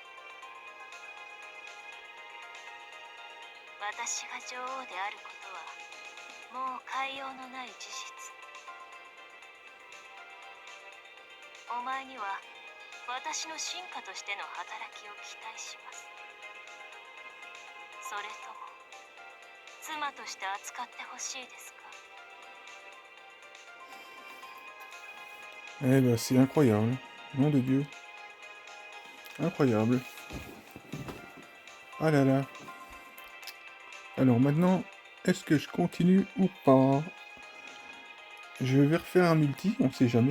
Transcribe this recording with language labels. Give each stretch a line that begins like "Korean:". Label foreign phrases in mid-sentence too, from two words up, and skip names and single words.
Japanese: 私が女王であることはもう変えようのない事実。お前には私の進化としての働きを期待します。それとも妻として扱ってほしいですか？
French: Eh ben, c'est incroyable. Nom de Dieu. Incroyable. Ah là là. Alors maintenant, est-ce que je continue ou pas? Je vais refaire un multi, on sait jamais.